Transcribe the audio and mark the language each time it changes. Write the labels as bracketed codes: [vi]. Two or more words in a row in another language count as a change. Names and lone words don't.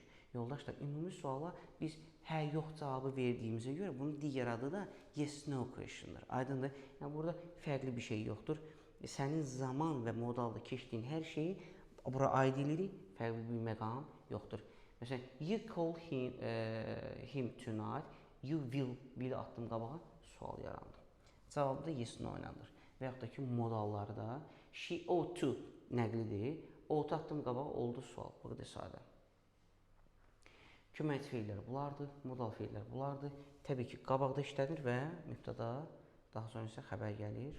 [az] Yoldaşlar, ümumi suala biz hə, yox cavabı verdiyimizə görə bunun digər adı da [en] yes, no question'dır. [az] Aydındır? Yəni, burada fərqli bir şey yoxdur. Sənin zaman və modalda keçdiyin hər şeyi bura aid edirik, fərqli bir məqam yoxdur. Məsələn, [en] you call him tonight, you will [az] atdım qabağa, sual yarandı. Cavabı da [en] yes, no [az] oynanır. Və yaxud da ki, modallarda [en] she ought to [az] nəqlidir, ought atdım qabağa, oldu sual. Bu qədər sadə. Köməkçi feillər bulardır, modal feillər bulardır. Təbii ki, qabaqda işlənir və mübtəda, daha sonra isə xəbər gəlir.